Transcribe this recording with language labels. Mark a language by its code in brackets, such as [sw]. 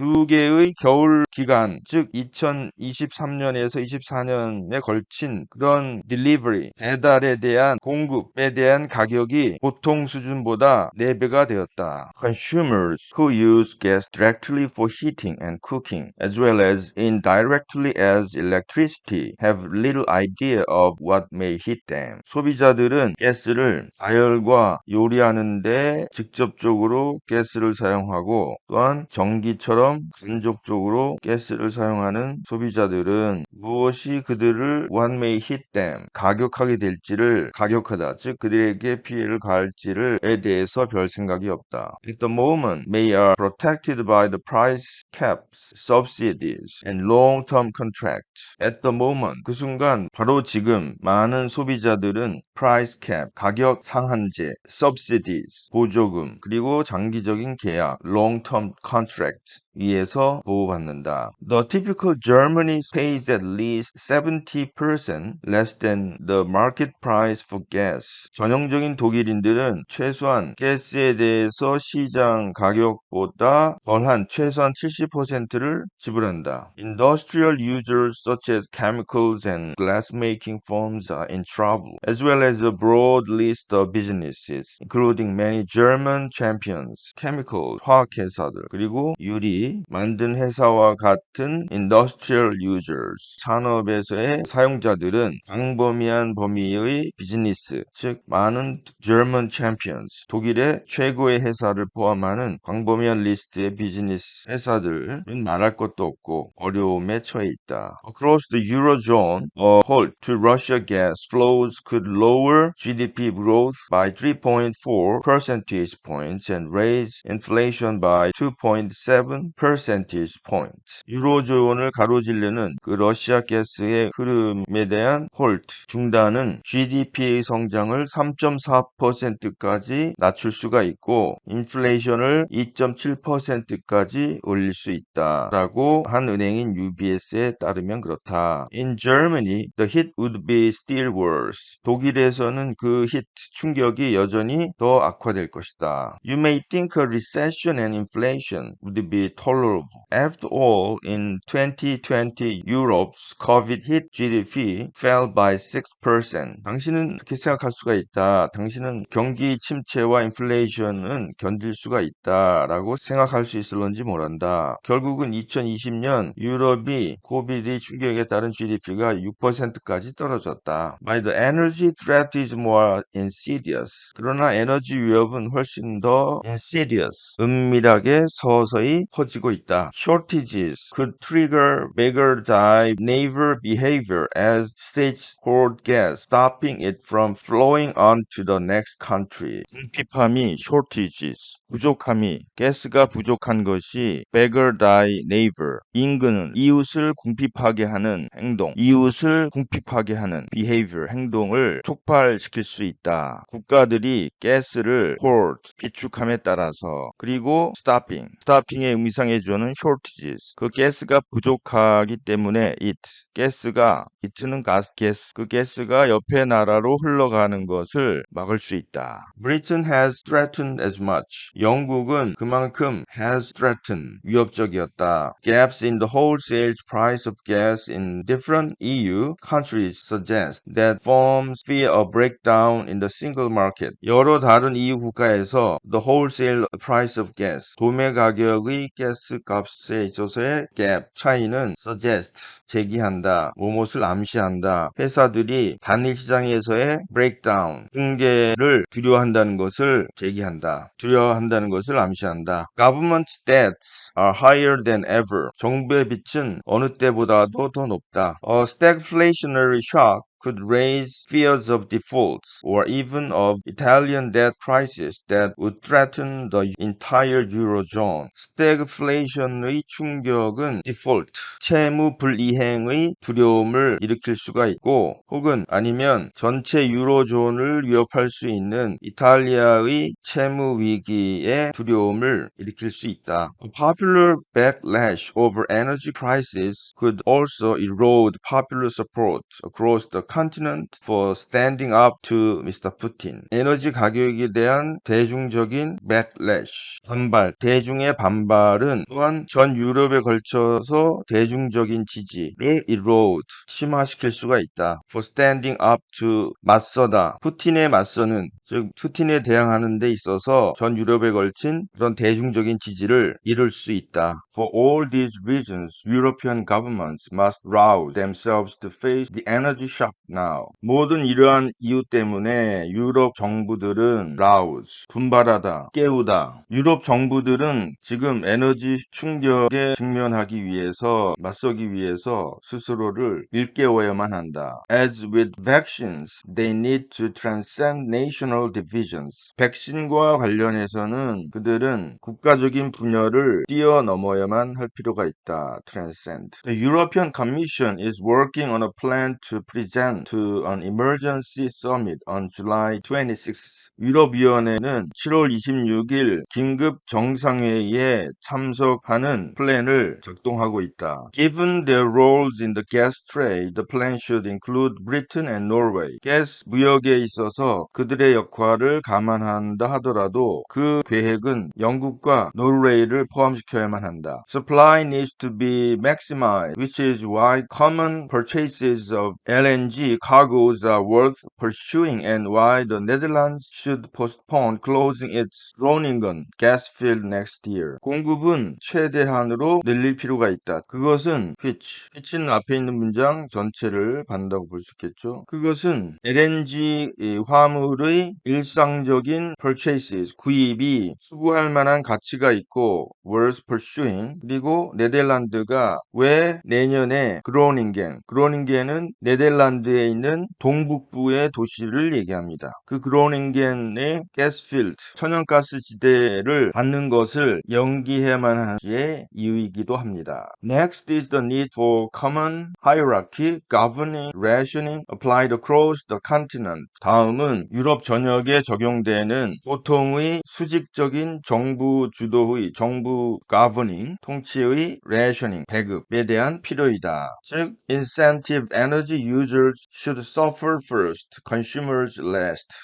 [ko] 두 개의 겨울 기간, 즉 2023년에서 24년에 걸친 그런 delivery, 배달에 대한 공급에 대한 가격이 보통 수준보다 4배가 되었다. [en] Consumers who use gas directly for heating and cooking, as well as indirectly as electricity, have little idea of what may hit them. [ko] 소비자들은 가스를 가열과 요리하는 데 직접적으로 가스를 사용하고 또한 전기처럼 간접적으로 가스를 사용하는 소비자들은 무엇이 그들을 [en] what may hit them, [ko] 가격하게 될지를 가격하다, 즉 그들에게 피해를 가할지를에 대해서 별 생각이 없다. [en] At the moment, they are protected by the price caps, subsidies, and long-term contracts. At the moment, [ko] 그 순간 바로 지금 많은 소비자들은 price cap, 가격 상한제, subsidies, 보조금, 그리고 장기적인 계약, long-term contracts, 의해서 보호받는다. [en] The typical Germany pays at least 70% less than the market price for gas. [ko] 전형적인 독일인들은 최소한 가스에 대해서 시장 가격보다 덜한 최소한 70%를 지불한다. [en] Industrial users such as chemicals and glass-making firms are in trouble, as well as a broad list of businesses, including many German champions, chemicals, [ko] 화학회사들, 그리고 유리, 만든 회사와 같은 [en] industrial users, [ko] 산업에서의 사용자들은 광범위한 범위의 비즈니스, 즉 많은 German champions, 독일의 최고의 회사를 포함하는 광범위한 리스트의 비즈니스 회사들은 말할 것도 없고 어려움에 처해 있다. [en] Across the Eurozone, a halt to Russia gas flows could lower GDP growth by 3.4 percentage points and raise inflation by 2.7 percentage points. [ko] 유로존을 가로지르는 그 러시아 가스의 흐름에 대한 홀트, 중단은 GDP의 성장을 3.4%까지 낮출 수가 있고 인플레이션을 2.7%까지 올릴 수 있다라고 한 은행인 UBS에 따르면 그렇다. [en] In Germany, the hit would be still worse. [ko] 독일에서는 그 히트 충격이 여전히 더 악화될 것이다. [en] You may think a recession and inflation would be tolerable. After all, in 2020, Europe's COVID-hit GDP fell by 6%. [ko] 당신은 그렇게 생각할 수가 있다. 당신은 경기 침체와 인플레이션은 견딜 수가 있다라고 생각할 수 있을런지 모른다. 결국은 2020년 유럽이 코비드 충격에 따른 GDP가 6%까지 떨어졌다. [en] By the energy threat is more insidious. [ko] 그러나 에너지 위협은 훨씬 더 insidious, 은밀하게 서서히 퍼지고 있다. [en] Shortages could trigger beggar die neighbor behavior as states hoard gas, stopping it from flowing on to the next country. [ko] 궁핍함이 shortages, 부족함이 가스가 부족한 것이 [en] beggar thy neighbor, [ko] 인근은 이웃을 궁핍하게 하는 행동, 이웃을 궁핍하게 하는 behavior, 행동을 촉발시킬 수 있다. 국가들이 가스를 hoard, 비축함에 따라서 그리고 stopping의 의미상의 주어는 shortages, 그 가스가 부족하기 때문에 it는 가스, 그 가스가 옆에 나라로 흘러가는 것을 막을 수 있다. [en] Britain has threatened as much. [ko] 영국은 그만큼 [en] has threatened, [ko] 위협적이었다. [en] Gaps in the wholesale price of gas in different EU countries suggest that firms fear a breakdown in the single market. [ko] 여러 다른 EU 국가에서 [en] the wholesale price of gas, [ko] 도매 가격의 가스 값에 있어서의 gap, 차이는 suggest, 제기한다, 무엇을 암시한다. 회사들이 단일 시장에서의 breakdown, 붕괴를 두려워한다는 것을 제기한다. 두려워한다는 것을 암시한다. [en] Government debts are higher than ever. [ko] 정부의 빚은 어느 때보다도 더 높다. [en] A stagflationary shock could raise fears of defaults or even of Italian debt crisis that would threaten the entire Eurozone. [ko] stagflation의 충격은 default, 채무 불이행의 두려움을 일으킬 수가 있고 혹은 아니면 전체 유로존을 위협할 수 있는 이탈리아의 채무 위기의 두려움을 일으킬 수 있다. [en] A popular backlash over energy prices could also erode popular support across the continent for standing up to Mr. Putin. [ko] 에너지 가격에 대한 대중적인 backlash, 반발, 대중의 반발은 또한 전 유럽에 걸쳐서 대중적인 지지를 erode, 심화시킬 수가 있다. [en] For standing up to, [ko] 맞서다, 푸틴에 맞서는, 즉 푸틴에 대항하는 데 있어서 전 유럽에 걸친 그런 대중적인 지지를 이룰 수 있다. [en] For all these reasons, European governments must rouse themselves to face the energy shock now. [ko] 모든 이러한 이유 때문에 유럽 정부들은 rouse, 분발하다, 깨우다. 유럽 정부들은 지금 에너지 충격에 직면하기 위해서, 맞서기 위해서 스스로를 일깨워야만 한다. [en] As with vaccines, they need to transcend national divisions. [ko] 백신과 관련해서는 그들은 국가적인 분열을 뛰어넘어야만 할 필요가 있다. [en] Transcend. The European Commission is working on a plan to present respond to an emergency summit on July 26th. [ko] 유럽위원회는 7월 26일 긴급 정상회의에 참석하는 플랜을 작동하고 있다. [en] Given their roles in the gas trade, the plan should include Britain and Norway. [ko] 가스 무역에 있어서 그들의 역할을 감안한다 하더라도 그 계획은 영국과 노르웨이를 포함시켜야만 한다. [en] Supply needs to be maximized, which is why common purchases of LNG cargoes are worth pursuing and why the Netherlands should postpone closing its Groningen gas field next year. [ko] 공급은 최대한으로 늘릴 필요가 있다. 그것은 which는 앞에 있는 문장 전체를 받는다고 볼 수 있겠죠. 그것은 LNG 화물의 일상적인 purchases, 구입이 수구할 만한 가치가 있고 [en] worth pursuing, [ko] 그리고 네덜란드가 왜 내년에 그로닝겐은 네덜란드에 있는 동북부의 도시를 얘기합니다. 그 그로닝겐의 가스필드, 천연가스 지대를 받는 것을 연기해야만 하지의 이유이기도 합니다. Next is the need for common hierarchy, governing, rationing applied across the continent. 다음은 유럽 전역에 적용되는 보통의 수직적인 정부 주도의 정부 governing, 통치의 rationing, 배급에 대한 필요이다. [en] 즉, incentive energy users should suffer first, consumers last.